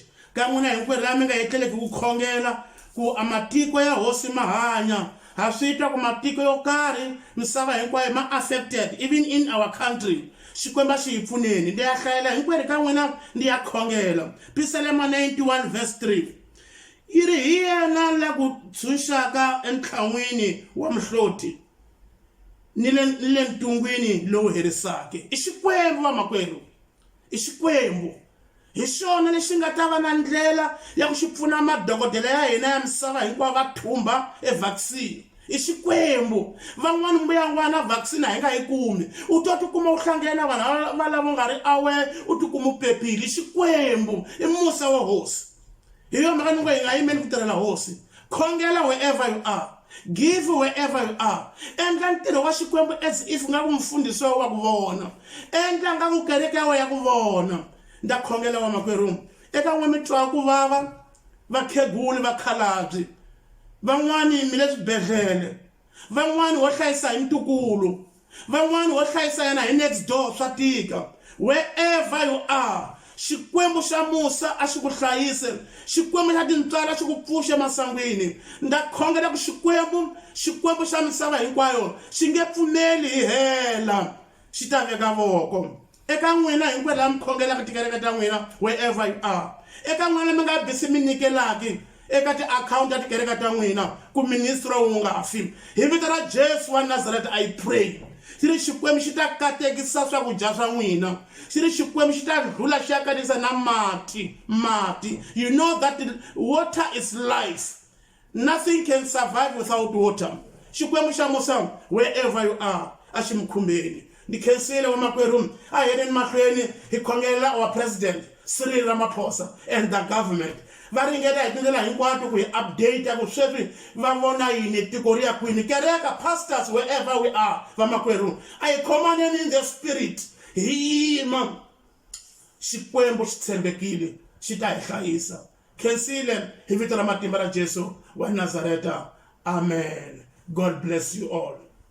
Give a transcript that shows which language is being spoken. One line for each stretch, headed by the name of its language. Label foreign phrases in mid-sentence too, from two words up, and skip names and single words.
Tsonga: Ka n'wina hinkwerhu lava mi nga etleleki ku khongela ku amatiko ya hosi ma hanya. Ha swi twa ku matiko yo karhi misava hinkwayo ma affected,
English: even in our country.
Tsonga: Xikwembu xi hi pfuneni. Ndi ya hlayela hinkwerhu ka n'wina ndi ya khongela.
English: Psalm 91 verse 3.
Tsonga: Yi ri hi yena la ku tshunxaka entlhan'wini wa mihloti ni le ntungwini lowu herisake. I Xikwembu vamakwerhu, i Xikwembu. Hi xona lexi nga ta va na ndlela ya ku xi pfuna madokodela ya hina ya misava hinkwayo va thumba vaccine. I Xikwembu. Van'wani mbuyangwana vaccine a hi nga yi kumi, u to tikuma u hlangane na vanhu va lava nga ri awe, u tikuma u pepile. I Xikwembu, i musa wa hosi. Hi yo mhaka ni ngo hi nga yimeli ku tirhela hosi.
English: Khongela wherever you are, give wherever you are.
Tsonga: Endla ntirho wa Xikwembu
English: as if
Tsonga: nga ku mfundisi wa ku vona, endla nga ku kereke ya ku vona. Nda khongela vamakwerhu, eka n'we mi twa ku vava, vakheguli vakhalabye, van'wani mi le swibedhlele, van'wani wo hlayisa hi ntukulu, van'wani wo hlayisa yena hi
English: next door
Tsonga: swa tika.
English: Wherever you are,
Tsonga: Xikwembu xa Musa a xi ku hlayise, Xikwembu xa tintswala xi ku pfuxe masangwini. Nda khongela ku Xikwembu xa misava hinkwayo xi nge pfumeli hi hela, xi ta veka voko. Eka n'wina hinkwerhu lava mi khongelaka tikereke ta n'wina
English: wherever you are.
Tsonga: Eka n'wina mi nga bisi mi nikelaki eka ti-akhawunti ya tikereke ta n'wina ku ministry wu nga fi. Hi vito ra Jesu wa Nazareth
English: I pray.
Tsonga: Xi ri Xikwembu xi ta katekisa swakudya swa n'wina. Xi ri Xikwembu xi ta ndlhula xi ya katekisa na mati.
English: You know that water is life. Nothing can survive without water.
Tsonga: Xikwembu xa Musa
English: wherever you are
Tsonga: a xi mi khumbeni. Ndi khensile vamakwerhu, a hi yeleni mahlweni hi khongelela
English: our president Cyril Ramaphosa and the government.
Tsonga: Va ringeta hi tindlela hinkwato ku hi update ku sweswi va vona yini tiko ri ya kwini. Kereka,
English: pastors wherever we are
Tsonga: vamakwerhu, a hi khomaneni
English: in the spirit.
Tsonga: Hi yima, Xikwembu xi tshembekile xi ta hi hlayisa. Khensile hi vito ra matimba ra Jesu wa Nazareta.
English: Amen. God bless you all.